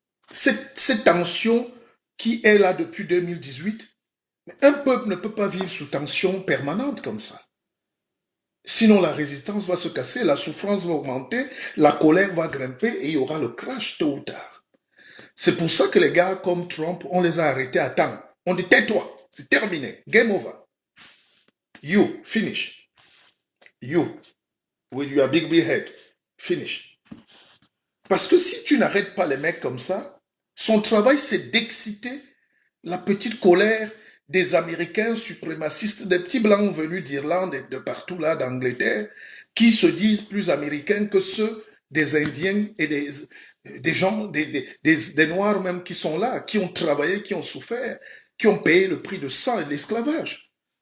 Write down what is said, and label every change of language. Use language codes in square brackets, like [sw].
[fr] Cette tension qui est là depuis 2018, un peuple ne peut pas vivre sous tension permanente comme ça. Sinon, la résistance va se casser, la souffrance va augmenter, la colère va grimper et il y aura le crash tôt ou tard. C'est pour ça que les gars comme Trump, on les a arrêtés à temps. On dit tais-toi, c'est terminé, [en] game over. You, finish. You, with your big head, finish. [fr] Parce que si tu n'arrêtes pas les mecs comme ça, son travail c'est d'exciter la petite colère des Américains suprémacistes, des petits blancs venus d'Irlande et de partout là, d'Angleterre, qui se disent plus américains que ceux des Indiens et des gens, des Noirs même qui sont là, qui ont travaillé, qui ont souffert, qui ont payé le prix de sang et de l'esclavage.